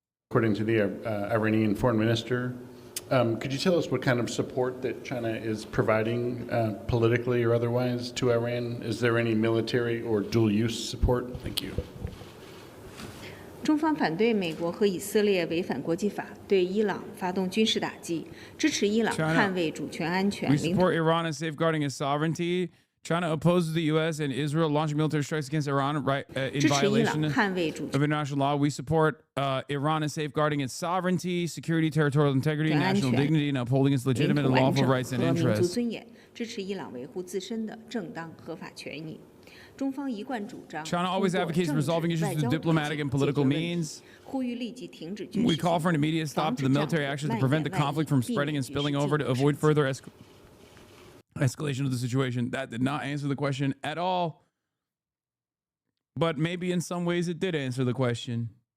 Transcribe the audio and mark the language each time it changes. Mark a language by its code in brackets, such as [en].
[en] According to the Iranian foreign minister, could you tell us what kind of support that China is providing politically or otherwise to Iran? Is there any military or dual-use support? Thank you. [zh] 中方反对美国和以色列违反国际法，对伊朗发动军事打击，支持伊朗捍卫主权安全。 [en] We support Iran in safeguarding its sovereignty. China opposes the U.S. and Israel launching military strikes against Iran in violation of international law. We support Iran in safeguarding its sovereignty, security, territorial integrity, national dignity, and upholding its legitimate and lawful rights and interests. [zh] 支持伊朗维护自身的正当合法权益。 [en] China always advocates resolving issues through diplomatic and political means. We call for an immediate stop to the military actions to prevent the conflict from spreading and spilling over, to avoid further escalation of the situation. That did not answer the question at all. But maybe in some ways it did answer the question.